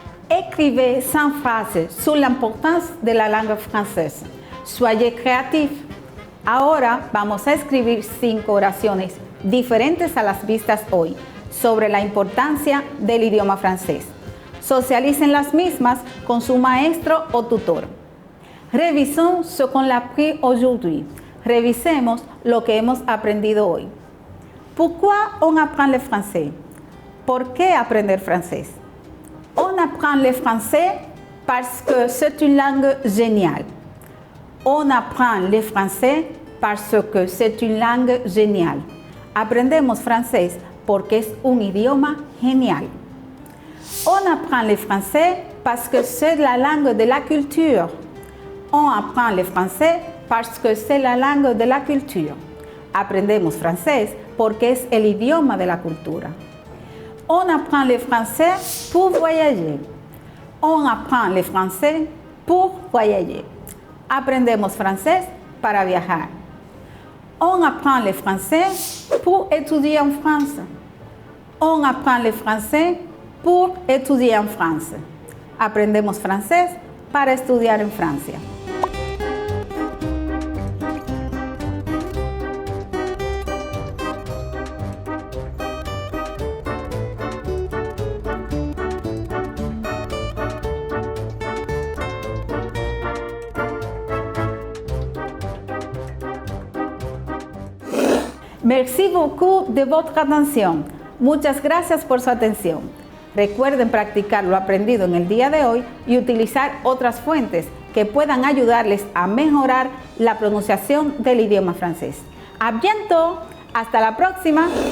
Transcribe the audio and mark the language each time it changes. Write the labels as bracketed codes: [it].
[fr] Écrivez 100 frases sur l'importance de la langue française. Soyez creatifs. [es] Ahora vamos a escribir 5 oraciones diferentes a las vistas hoy sobre la importancia del idioma francés. Socialicen las mismas con su maestro o tutor. [fr] Revisons ce qu'on a appris aujourd'hui. [es] Revisemos lo que hemos aprendido hoy. [fr] Pourquoi on apprend le français? [es] ¿Por qué aprender francés? [fr] On apprend le français parce que c'est une langue géniale. On apprend le français parce que c'est une langue géniale. [es] Aprendemos francés porque es un idioma genial. [fr] On apprend le français parce que c'est la langue de la culture. On apprend le français parce que c'est la langue de la culture. [es] Aprendemos francés porque es el idioma de la cultura. [fr] On apprend le français pour voyager. On apprend le français pour voyager. [es] Aprendemos francés para viajar. [fr] On apprend le français pour étudier en France. On apprend le français pour étudier en France. [es] Aprendemos francés para estudiar en Francia. [fr] Merci beaucoup de votre atención. [es] Muchas gracias por su atención. Recuerden practicar lo aprendido en el día de hoy y utilizar otras fuentes que puedan ayudarles a mejorar la pronunciación del idioma francés. [fr] ¡A bientôt! [es] ¡Hasta la próxima!